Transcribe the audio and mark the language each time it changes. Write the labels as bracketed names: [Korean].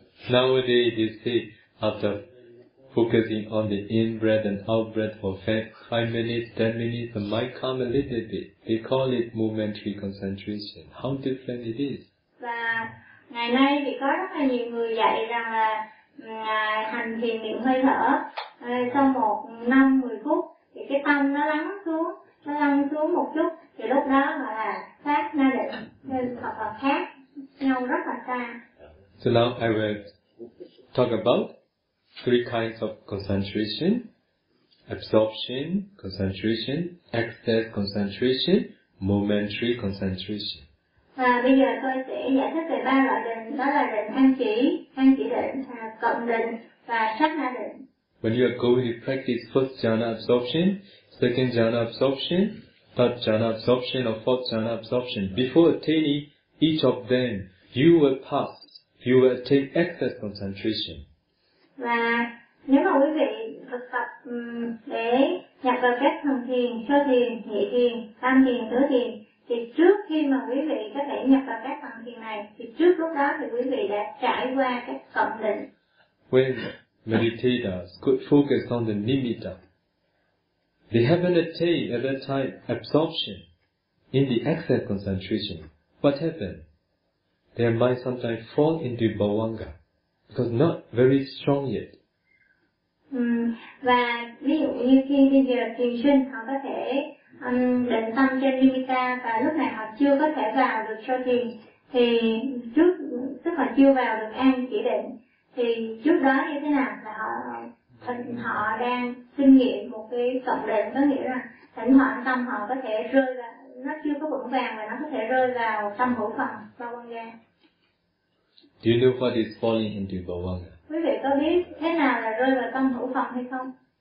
[English] Nowadays you see after focusing on the in-breath and out-breath for 5 minutes, 10 minutes, it might come a little bit. They call it momentary concentration. How different it is. [Vietnamese] Và ngày nay thì có rất là nhiều người dạy rằng là hành thiền niệm hơi thở sau 1 năm 10 phút thì cái tâm nó lắng xuống, nó lắng xuống một chút thì lúc đó gọi là sát na định, nên hoặc là khác nhau rất là xa. [English] So now I will talk about 3 kinds of concentration: absorption concentration, excess concentration, momentary concentration. [Vietnamese] Và bây giờ tôi sẽ giải thích về 3 loại định, đó là định an chỉ định, cộng định và sát na định. [English] When you are going to practice first jhana absorption, second jhana absorption, third jhana absorption, or fourth jhana absorption, before attaining each of them, you will pass. You will attain excess concentration. [Vietnamese] Và nếu mà quý vị thực tập để nhập vào các thần thiền, sơ thiền, nhị thiền, tam thiền, tứ thiền, thì trước khi mà quý vị có thể nhập vào các thần thiền này, thì trước lúc đó thì quý vị đã trải qua các cộng định. [English] When meditators could focus on the nimitta, they haven't attained at that time absorption in the excess concentration. What happened? Their mind sometimes fall into bhavanga, because not very strong yet. [Vietnamese] Và ví dụ như khi bây giờ thiền sinh họ có thể định tâm trên nimitta và lúc này họ chưa có thể vào được sơ thiền, thì trước tức là chưa vào được an chỉ định, thì trước đó như thế nào là họ đang kinh nghiệm một cái cộng định, có nghĩa là thỉnh thoảng tâm họ có thể rơi vào, nó chưa có vững vàng và nó có thể rơi vào tâm hữu phần bhavanga. [English] Do you know what is falling into bhavanga? [Vietnamese] Quý vị có biết thế nào là rơi vào tâm hữu phần hay không?